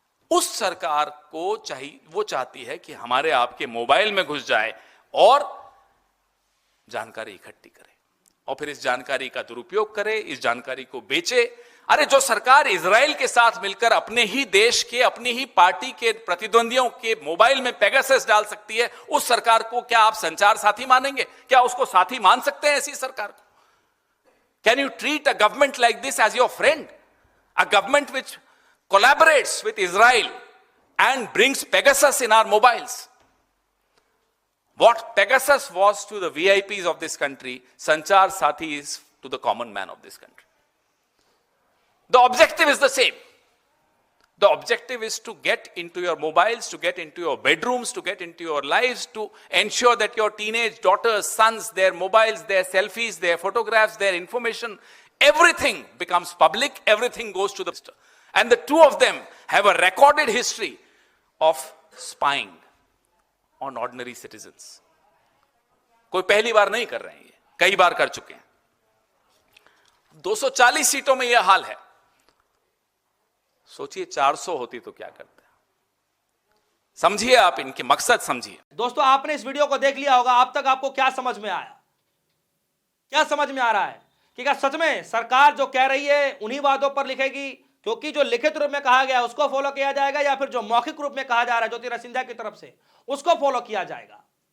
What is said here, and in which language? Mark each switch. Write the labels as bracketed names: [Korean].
[Hindi] उस सरकार को चाहिए, वो चाहती है कि हमारे आपके मोबाइल में घुस जाए और जानकारी इकट्ठी करे और फिर इस जानकारी का दुरुपयोग करे, इस जानकारी को बेचे। अरे जो सरकार इजराइल के साथ मिलकर अपने ही देश के, अपनी ही पार्टी के प्रतिद्वंदियों के मोबाइल में पेगासस डाल सकती है, उस सरकार को क्या आप संचार साथी मानेंगे? क्या उसको साथी मान सकते हैं ऐसी सरकार को? [English] Can you treat a government like this as your friend? A government which collaborates with Israel and brings Pegasus in our mobiles. What Pegasus was to the VIPs of this country, Sanchar Sathi is to the common man of this country. The objective is the same. The objective is to get into your mobiles, to get into your bedrooms, to get into your lives, to ensure that your teenage daughters, sons, their mobiles, their selfies, their photographs, their information, everything becomes public, everything goes to the... And the two of them have a recorded history of spying on ordinary citizens. [Hindi] कोई पहली बार नहीं कर रहे हैं, ये कई बार कर चुके हैं। 240 सीटों में यह हाल है। सोचिए 400 होती तो क्या करते। समझिए, आप इनके मकसद समझिए। दोस्तों, आपने इस वीडियो को देख लिया होगा। अब तक आपको क्या समझ में आया? क्या समझ में आ रहा है कि क्या सच में सरकार जो कह रही है उन्हीं बातों पर लिखेगी, क्योंकि जो लिखित रूप में कहा गया उसको फॉलो किया जाएगा, या फिर जो मौखिक रूप में कहा जा रहा है ज्योतिरादित्य सिंधिया की तरफ से उसको फॉलो किया जाएगा?